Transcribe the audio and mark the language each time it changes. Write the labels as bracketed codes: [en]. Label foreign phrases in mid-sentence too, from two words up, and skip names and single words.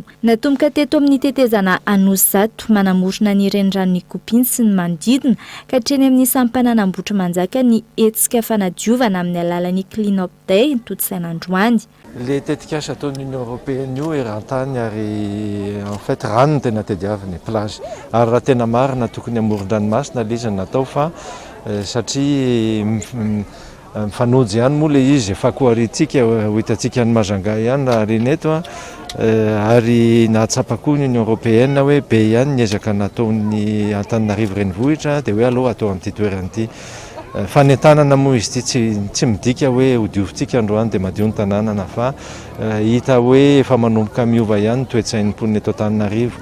[mg] Natomboka teto amin'ny tetezana Anosato manamorona ny reniranon'ny Kopiny sy ny manodidina ka hatreny amin'ny sampanana Ambohitrimanjaka ny hetsika fanadiovana amin'ny alalan'ny Clean Up Day toto-tsain'androany. Le tetikasa ataon'ny Union Européenne io eran-tany ary [fr] en fait [mg] rano no tena tadiaviny plage. Ary raha tena marina tokony amoron-dranomasina le izy natao fa satria mifanojy ihany moa le izy efa koa aritsika ho hitantsika ny Majanga ihany raha reneto ary nahatsapa koa ny Union Européenne hoe be ihany ny ezaka nataon'ny Antananarivo renivohitra dia hoe aloha atao an'ity toerana fanentanana moa izy ity tsy midika hoe ho diovintsika androany dia madio ny tanànana fa hita hoe efa manomboka miova ihany toetsain'ny mponina eto Antananarivo.